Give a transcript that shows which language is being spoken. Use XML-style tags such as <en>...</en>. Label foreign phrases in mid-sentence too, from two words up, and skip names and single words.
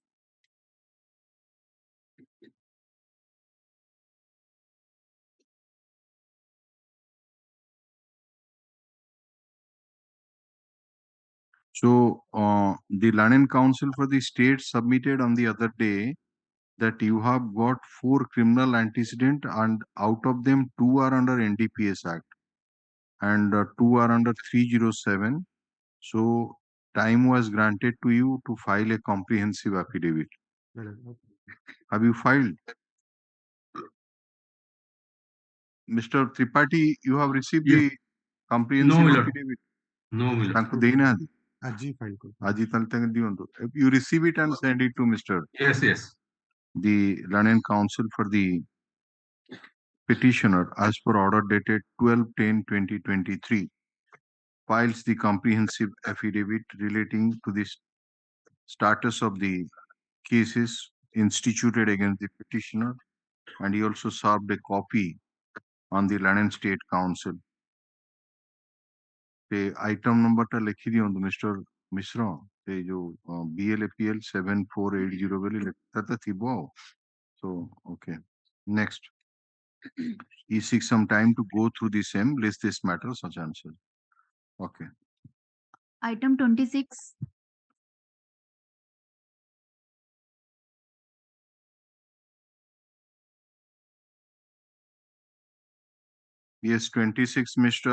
<en>So, the Learning Council for the state submitted on the other day that you have got 4 criminal antecedent and out of them 2 are under NDPS Act and 2 are under 307. So, time was granted to you to file a comprehensive affidavit. Have you filed? Mr. Tripathi, you have received the comprehensive affidavit? No,</en> <or>ତାଙ୍କୁ ଦେଇନାହାନ୍ତି ଆଜି ଫାଇଲ କର ଆଜି ତାହେଲେ ତାଙ୍କୁ ଦିଅନ୍ତୁ.</or> <en>If you receive it and send it to Mr. Yes. The Learning Council for the petitioner as per order dated 12/10/2023 files the comprehensive affidavit relating to the status of the cases instituted against the petitioner, and he also served a copy on the Learning State Council. The item number</en> <or>ଟା ଲେଖି ଦିଅନ୍ତୁ</or> <en>Mr.</en> <or>Mishra, the jo BLAPL 7480 ବୋଲି ଲେଖା thibo.</or> <en>So, okay. Next. He seeks some time to go through the same, list this matter, such answer. Okay. Item 26. Yes, 26, Mr.</en>